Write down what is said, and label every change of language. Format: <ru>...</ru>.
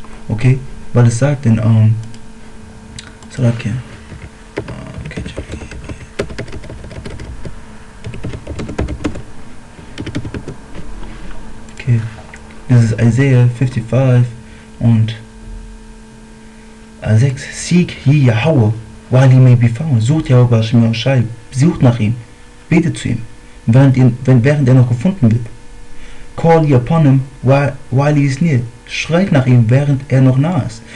<de>Okay? Weil es sagt in okay. Das ist Isaiah 55 und 6.</de> <en>Seek ye Yahweh, while he may be found.</en> <de>Sucht Yahweh Shemioshai, sucht nach ihm, betet zu ihm, während er noch gefunden wird.</de> <en>Call ye upon him while he is near.</en> <de>Schreit nach ihm, während er noch nah ist.</de>